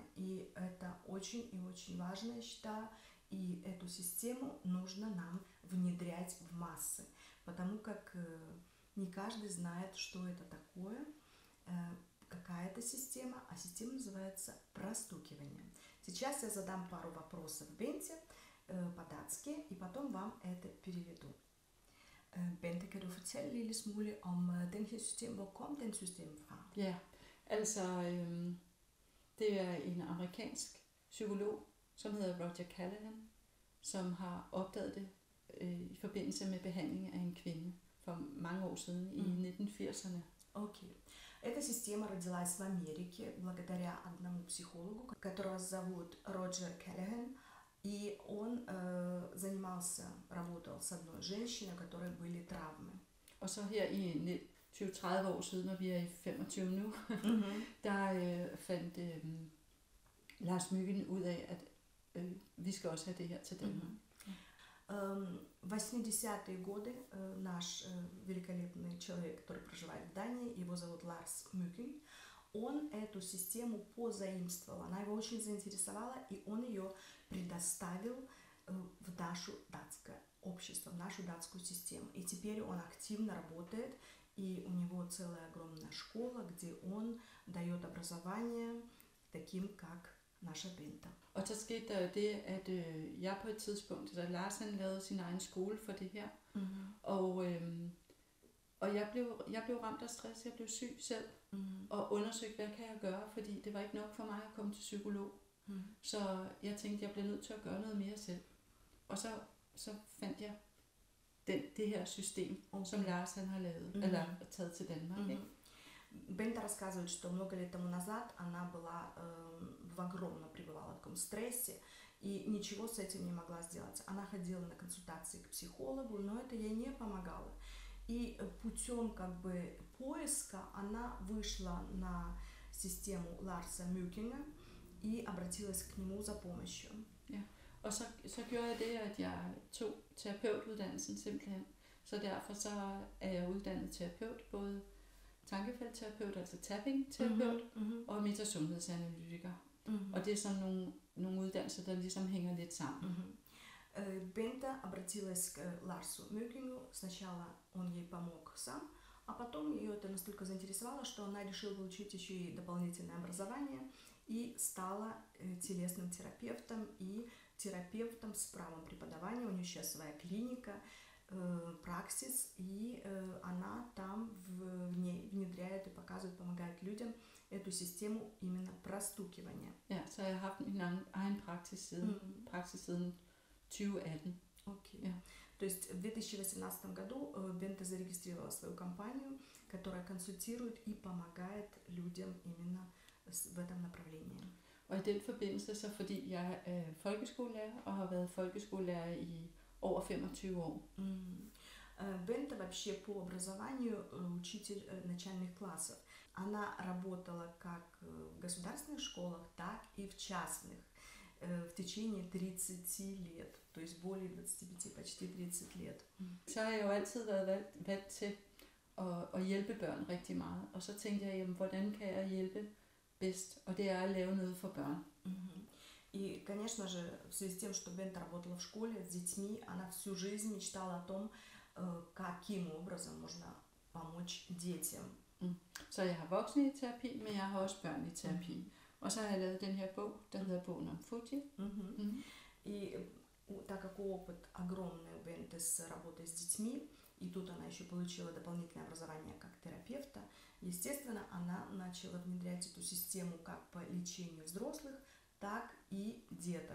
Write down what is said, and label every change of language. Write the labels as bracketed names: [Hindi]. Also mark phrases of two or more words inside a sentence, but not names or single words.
[Russian] И это очень и очень важно, я считаю. И эту систему нужно нам внедрять в массы, потому как не каждый знает, что это такое, какая это система, а система называется простукивание. Сейчас я задам пару вопросов Бенте по-dатски, и потом вам это переведу. [Danish] Bente, kan du fortælle en lille smule om den her system? Hvor kom den system fra? Ja, altså det er en amerikansk psykolog, som hedder Roger Callahan, som har opdaget det i forbindelse med behandling af en kvinde for mange år siden i 1980'erne. [Russian] Окей. Эта система родилась в Америке благодаря одному психологу, которого зовут Роджер Келлихан. И он работал с одной женщиной, у которой были травмы. [Danish] Og så her i 20-30 år siden, når vi er i 25 nu, der fandt Lars Myggen ud af, at vi skal også have det her til Danmark. [Russian] В 80-е годы наш великолепный человек, который проживает в Дании, его зовут Ларс Мюген, он эту систему позаимствовал, она его очень заинтересовала, и он ее предоставил в нашу датское общество, в нашу датскую систему. И теперь он активно работает, и у него целая огромная школа, где он дает образование таким, как naša Benta. [Danish] Og så skete der jo det, at jeg på et tidspunkt, da Lars han lavede sin egen skole for det her, og jeg blev ramt af stress, jeg blev syg selv, og undersøgte, hvad kan jeg gøre, fordi det var ikke nok for mig at komme til psykolog. Så jeg tænkte, jeg blev nødt til at gøre noget mere selv. Og så fandt jeg det her system, som Lars han har lavet, eller taget til Danmark. Ikke? [Russian] Бента рассказывает, что много лет тому назад она была пребывала в таком стрессе и ничего с этим не могла сделать. Она ходила на консультации к психологу, но это ей не помогало. И путем поиска она вышла на систему Ларса Мюгена и обратилась к нему за помощью. [Danish] Ja. Og så gjorde jeg det, at jeg tog terapeutuddannelsen simpelthen. Så derfor så er jeg uddannet terapeut, både tankefeltterapeut, altså tapping-terapeut, og metasundhedsanalytiker. Og det er sådan nogle uddannelser, der ligesom hænger lidt sammen. [Russian] Бента обратилась к Ларсу Мюкингу. Сначала он ей помог сам, а потом ее это настолько заинтересовало, что она решила получить еще и дополнительное образование и стала телесным терапевтом и терапевтом с правом преподавания. У нее сейчас своя клиника, праксис, и она там в ней внедряет и показывает, помогает людям эту систему именно простукивания. [Danish] Ja, så jeg har haft min egen praksis siden 2018. [Russian] Окей. [Danish] Ja. [Russian] То есть в 2018 году Бента зарегистрировала свою компанию, которая консультирует и помогает людям именно в этом направлении. [Danish] Og i den forbindelse, så fordi jeg er folkeskolelærer og har været folkeskolelærer i over 25 år. [Russian] Бента вообще по образованию учитель начальных классов. Она работала как в государственных школах, так и в частных в течение 30 лет, то есть более 25, почти 30 лет. [Danish] Så har jeg jo altid været vant til at hjælpe børn rigtig meget, og så tænkte jeg, jamen, hvordan kan jeg hjælpe bedst, og det er at lave noget for børn. [Russian] И, конечно же, в связи с тем, что Бента работала в школе с детьми, она всю жизнь мечтала о том, каким образом можно помочь детям. [Danish] Så jeg har voksne i terapi, men jeg har også børn i terapi. Og så har jeg lavet den her bog, der hedder Bogen om Fuji. [Russian] И так как опыт огромный у Бенты с работой с детьми, и тут она еще получила дополнительное образование как терапевта, естественно, она начала внедрять эту систему как по лечению взрослых, так и деток.